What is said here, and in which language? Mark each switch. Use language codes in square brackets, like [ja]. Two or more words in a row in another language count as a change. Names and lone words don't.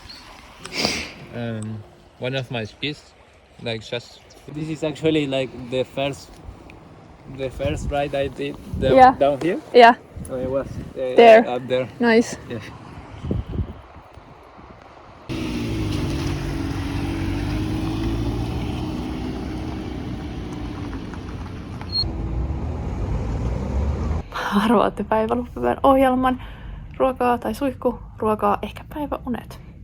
[en] One of my skis, like just. This is actually like the first ride I did Yeah. down here. Yeah. So I was There. up there. Nice. Yeah. [fi] Arvaatte päivän ohjelman. Ruokaa tai suihkuruokaa, ehkä päiväunet.